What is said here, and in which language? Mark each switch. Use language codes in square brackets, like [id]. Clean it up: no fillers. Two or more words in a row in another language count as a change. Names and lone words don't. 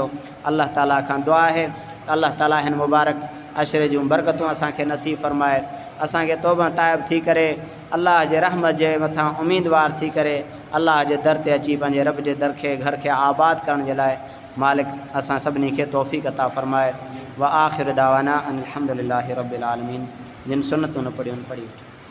[sd] अल्लाह ताला खां दुआ आहे त अल्लाह ताला हिन मुबारक अशरे जूं बरकतूं असांखे नसीब फ़रमाए, असांखे तौबा ताइब थी करे अल्लाह जे रहमत जे मथां उम्मीदवार थी करे अल्लाह जे दर ते अची पंहिंजे रब जे दर खे घर खे आबाद करण जे लाइ मालिक असां सभिनी खे तौफ़ीक़ अता फ़रमाए। [ar] وآخر دعوانا أن الحمد لله رب العالمين. [sd] जिन सुन्नतूं न पढ़ियूं पढ़ी